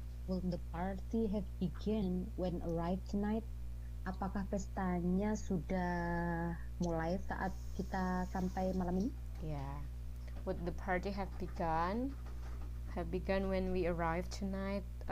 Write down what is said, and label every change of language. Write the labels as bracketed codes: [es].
[en] Will the party have begun when arrived tonight? [id] Apakah pestanya sudah mulai saat kita sampai malam ini? Ya. [en] Would the party have begun? Have begun when we arrive tonight?